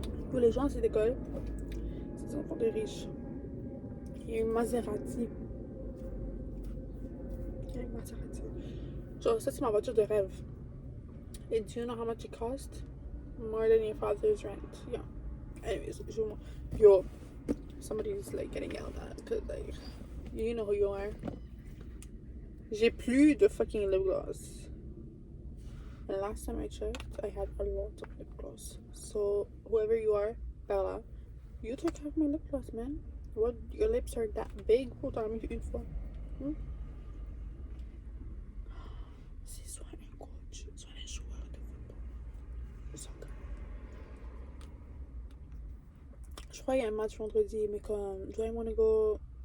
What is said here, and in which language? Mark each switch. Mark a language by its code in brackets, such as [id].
[fr] Pour les gens à cette école, c'est des enfants de riches. Il y a une Maserati. Genre, ça, c'est ma voiture de rêve. [en] And do you know how much it cost? More than your father's rent. Yeah. Anyways, yo, somebody's like getting yelled at because like, you know who you are. [fr] J'ai plus de fucking lip gloss. [en] And last time I checked, I had a lot of lip gloss. So whoever you are, Bella, you take care of my lip gloss, man. What, your lips are that big? [fr] Pour t'en remettre une fois. C'est soit un coach, soit un joueur de football. Soccer. Je crois qu'il y a un match vendredi, mais comme, [en] do I wanna go?